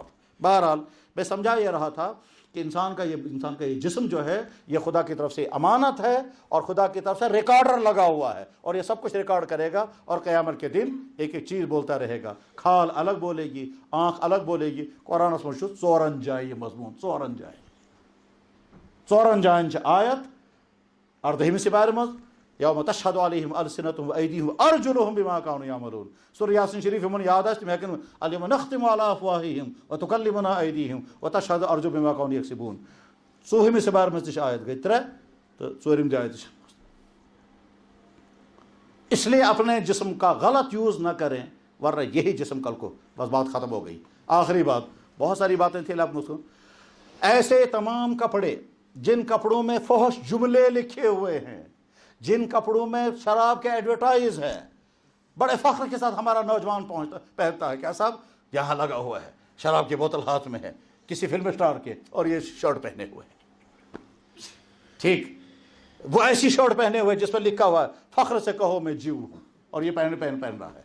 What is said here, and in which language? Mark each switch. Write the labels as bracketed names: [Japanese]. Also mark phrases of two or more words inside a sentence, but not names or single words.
[Urdu] بہرحال میں سمجھا یہ رہا تھا کہ انسان کا یہ جسم جو ہے یہ خدا کی طرف سے امانت ہے, اور خدا کی طرف سے ریکارڈر لگا ہوا ہے, اور یہ سب کچھ ریکارڈ کرے گا, اور قیامت کے دن ایک ایک چیز بولتا رہے گا. کھال الگ بولے گی, آنکھ الگ بولے گی. قرآن اس میں [Kashmiri] ژورن جائے مضمون, ژورن جائن آیت اردہمی سپارہ مز [Arabic] یوم تشہد علیہم السنتہم وایدیہم ارجلہم بما کانوا یعملون. [Kashmiri] سورہ یاسین شریف من یاد آسہِ تم ہیکن [Arabic] الیوم نختم علی افواہہم وتکلمنا ایدیہم وتشہد ارجلہم بما کانوا یکسبون. [Kashmiri] 40 سپارہ مز تہ آیت گئی 3 تو 4 جائے تہ. [Urdu] اس لیے اپنے جسم کا غلط یوز نہ کریں, ورنہ یہی جسم کل کو بس بات ختم ہو گئی. آخری بات, بہت ساری باتیں تھیں آپ مسلم, ایسے تمام کپڑے جن کپڑوں میں فحش جملے لکھے ہوئے ہیں, جن کپڑوں میں شراب کے ایڈورٹائز ہے, بڑے فخر کے ساتھ ہمارا نوجوان پہنتا ہے, کیا صاحب یہاں لگا ہوا ہے, شراب کی بوتل ہاتھ میں ہے کسی فلم اسٹار کے, اور یہ شرٹ پہنے ہوئے ہیں, ٹھیک, وہ ایسی شرٹ پہنے ہوئے جس پر لکھا ہوا ہے فخر سے کہو میں جیو ہوں, اور یہ پہن رہا ہے.